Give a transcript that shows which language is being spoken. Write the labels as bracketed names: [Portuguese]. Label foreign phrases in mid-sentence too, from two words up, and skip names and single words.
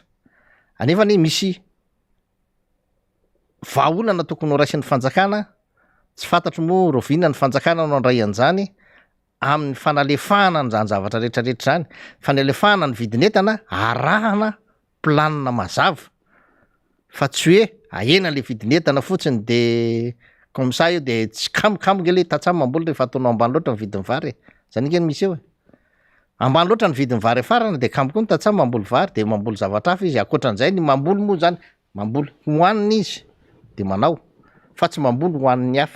[Malagasy] Anefany misy vahaolana tokony ho raisin'ny fanjakana, tsy fantatro moa roviana ny fanjakana no andray an'izany amin'ny fanalefahana n'izany zavatra rehetrarehetra zany. Fanalefahana ny vidin'entana, arahana planina mazava. Fa tsy hoe ahena le vidin'entana fotsiny de [French] comme ça [Malagasy] io de tsy kamokamo le tantsaha mamboly rehefa ataonao ambany loatra ny vidin'ny vary. Zany ingeny misy eo. Ambany loatra ny vidin'ny vary farana de kamoko ny tantsaha mamboly vary de mamboly zavatra hafa izy. Akoatran'izay ny mamboly moa zany, mamboly hohaniny izy de manao, fa tsy mamboly hohaniny hafa.